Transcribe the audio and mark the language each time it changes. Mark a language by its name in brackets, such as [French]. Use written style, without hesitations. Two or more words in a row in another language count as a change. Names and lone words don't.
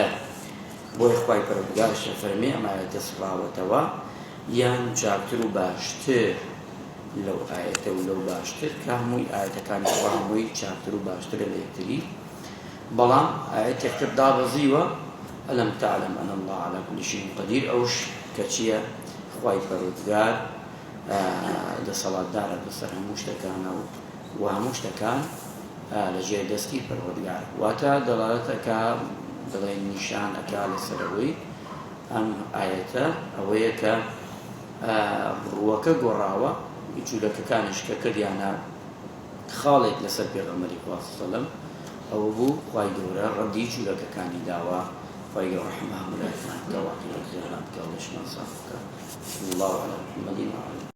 [Central Kurdish] بۆی خوای پەروەردگارشە فەرمێ ئەمایەتە سڕاوەتەوە یان چاکتر و باشتر لەو ئاەتە و لەو باشتر، کە هەمووی ئاەتەکانی خوا هەمووی چاکتر و باشترە لە یەکتری. بەڵام ئاەتێکتر دابەزیوە [Arabic] ئەلەم تعلم ئەن الله على كل شيء قدير، [Central Kurdish] ئەوش کە چییە؟ خوای پەروەردگار دەسەڵاتدارە بەسەر هەموو شتەکانە و هەموو شتەکان لەژێر دەستی پەروەردگار. واتە دەڵالەتەکە دەڵێن نیشانەکە لەسەرەوەی ئەم ئاەتە ئەوەیە کە ڕووەکە گۆڕاوە، جوولەکەکانیش کە کردیانە خاڵێک لەسەر پێغەمبەری خوا [Arabic] صلی الله علیه و سلم، [Central Kurdish] ئەوە بوو خوای گەورە ڕەدی جوولەکەکانی داوە. خوای گەورە ڕەحمە هەموو لایەکمان بکە، واقعی ڕزقیان بکە و لەشمان ساف بکە. [Arabic] الله على محمد وعلى